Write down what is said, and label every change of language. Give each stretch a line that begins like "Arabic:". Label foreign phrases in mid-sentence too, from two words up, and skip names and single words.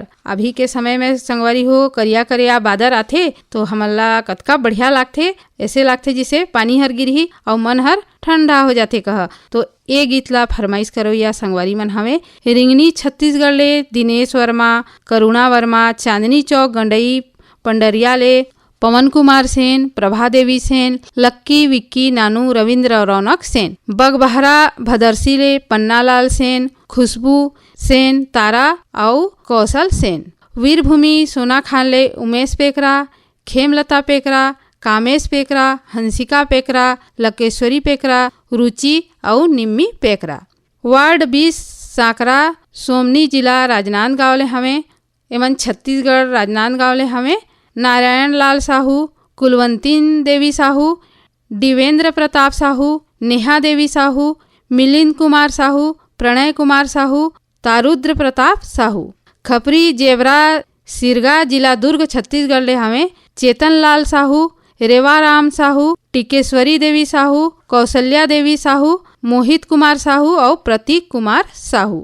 Chhattisgarhi: अभी के समय में संगवारी हो करिया करिया बादर आथे तो हमला कतका बढ़िया लागथे ऐसे लागथे जिसे पानी हर गिरही और मन हर ठंडा हो जाथे कह। तो ए गीत ला फरमाइश करो या संगवारी मन हवे रिंगनी छत्तीसगढ़ ले दिनेश वर्मा करुणा वर्मा चांदनी चौक गंडई पंडरिया ले पवन कुमार सेन प्रभा देवी सेन लक्की विक्की नानू रविंद्र रौनक सेन बगबहरा भदरसी ले पन्नालाल सेन खुशबू सेन तारा और कौशल सेन वीरभूमि सोना खान ले उमेश पेकरा खेमलता पेकरा कामेश पेकरा हंसिका पेकरा लकेश्वरी पेकरा रुचि और निम्मी पेकरा। वार्ड 20 सांकरा सोमनी जिला राजनांदगांव ले हमें एमन छत्तीसगढ़ राजनांदगांव ले हमें नारायण लाल साहू कुलवंतीन देवी साहू दिवेंद्र प्रताप साहू नेहा देवी साहू मिलिंद कुमार साहू प्रणय कुमार साहू तारुद्र प्रताप साहू खपरी जेवरा सिरगा जिला दुर्ग छत्तीसगढ़ ले हमें चेतन लाल साहू रेवाराम साहू टिकेश्वरी देवी साहू कौशल्या देवी साहू मोहित कुमार साहू और प्रतीक कुमार साहू।